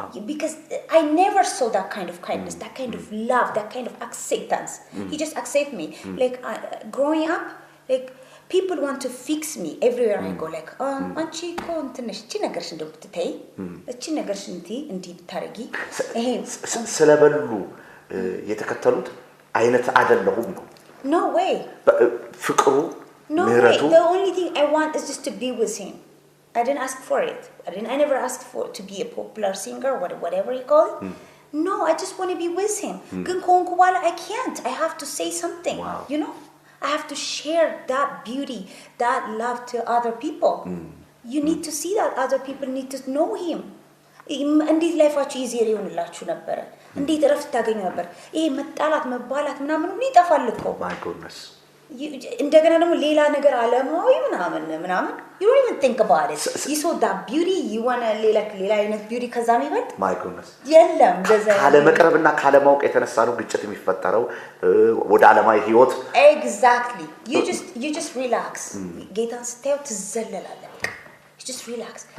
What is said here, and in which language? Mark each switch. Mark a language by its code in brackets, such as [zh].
[en] because I never saw that kind of kindness that kind of love that kind of acceptance he just accept me like growing up like people want to fix me everywhere I go like [am] አንቺ እኮ እንትነሽ እቺ ነገርሽ እንደምትታይ እቺ ነገርሽ እንዲ ብታረጊ ይሄ ስለበሉ የተከተሉት አይነት አይደለሁም ነው [en] no way [am] ፍቅሩ ምህረቱ [en] the only thing I want is just to be with him I didn't ask for it I never asked for to be a popular singer whatever you call it no I just want to be with him [am] ግን ኮንኩ በኋላ [en] I can't I have to say something you know I have to share that beauty that love to other people you need to see that other people need to know him [am] እንዴት ላይፋችሁ ኢዚየር ይሆንላችሁ ነበር እንዴት ረፍት ታገኙ ነበር ይሄ መጣላት መባላት ምናምን ሁሉ ይጠፋል እኮ [en] my goodness [am] እንደገና ደግሞ ሌላ ነገር አለማዊ ምናምን [en] you don't even think about it you saw that beauty you want [am] ሌላ አይነት [en] beauty [am] ከዛ የሚበልጥ [en] my goodness [am] የለም እንደዛ ካለ መቅረብና ካለ ማወቅ የተነሳ ነው ግጭት የሚፈጠረው ወደ ዓለማዊ ህይወት [en] exactly you just relax [am] ጌታን ስታዩ ትዘለላለህ [en] you just relax